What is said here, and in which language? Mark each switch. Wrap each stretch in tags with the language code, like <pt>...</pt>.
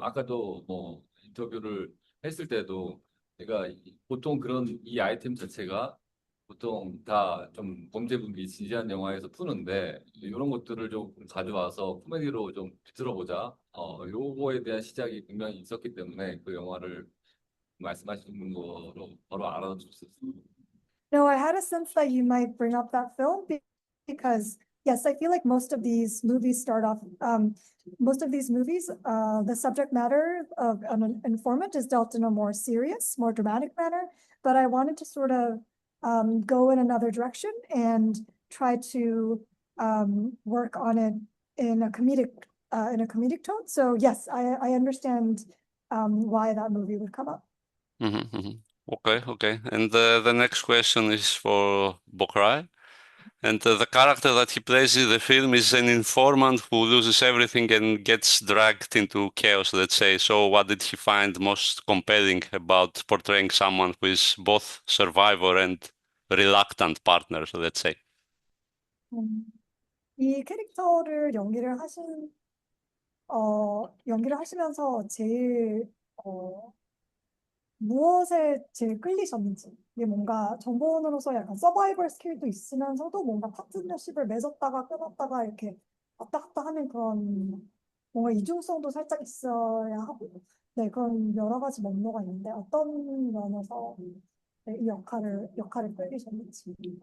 <ko>아까도 인터뷰를 했을 때도 제가 보통 그런 이 아이템 자체가 보통 다 좀 범죄 분기 진지한 영화에서 푸는데 이런 것들을 좀 가져와서 코미디로 좀 비틀어보자. 요거에 대한 시작이 분명히 있었기 때문에 그 영화를 말씀하시는 거로 바로 알아줬었어요.</ko> <en>No, I had a sense that you might bring up that film because, yes, I feel like most of these movies the subject matter of an informant is dealt in a more serious, more dramatic manner. But I wanted to sort of go in another direction and try to work on it in a comedic tone. So yes, I understand why that movie would come up. Okay. And the next question is for Bok-rae. And the character that he plays in the film is an informant who loses everything and gets dragged into chaos, let's say. So what did he find most compelling about portraying someone who is both survivor and reluctant partner, let's say?</en> <ko>이 캐릭터를 연기를 하시면서 제일 무엇에 제일 끌리셨는지. 이게 뭔가 정보원으로서 약간 서바이벌 스킬도 있으면서도 뭔가 파트너십을 맺었다가 끊었다가 이렇게 왔다 갔다 하는 그런 뭔가 이중성도 살짝 있어야 하고, 네, 그런 여러 가지 면모가 있는데 어떤 면에서 이 역할을 끌리셨는지.</ko>